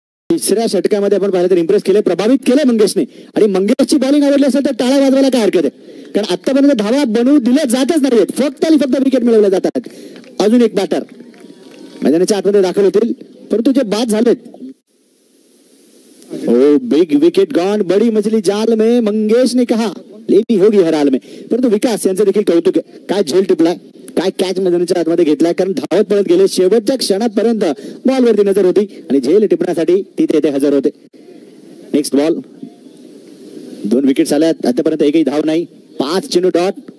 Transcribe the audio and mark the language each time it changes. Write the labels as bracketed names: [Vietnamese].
[Marathi] तिसऱ्या षटकामध्ये आपण पाहिलं तर इम्प्रेस केले, प्रभावित केले मंगेशने. आणि मंगेशची बॉलिंग आवडली असेल तर टाळा वाजवायला काय हरकत आहे. कारण आतापर्यंत धावा बनवू दिल्या जातच नाहीत, फक्त आणि फक्त विकेट मिळवल्या जातात. अजून एक बॅटर मैदानाच्या आतमध्ये दाखल होतील, परंतु जे बाद झालेत. [English] oh big wicket gone, [Hindi] बडी मछली जाल में, मंगेश ने कहा लेनी होगी हर हाल में. [Marathi] परंतु विकास यांचं देखील कौतुक आहे. काय झेल टिपलाय, काय कॅच मैदानाच्या आतमध्ये घेतलाय. कारण धावत पळत गेले, शेवटच्या क्षणापर्यंत बॉलवरती नजर होती आणि झेल टिपण्यासाठी तिथे ते हजर होते. नेक्स्ट बॉल, 2 विकेट्स आल्यात, आतापर्यंत एकही धाव नाही. 5 चेंडू डॉट.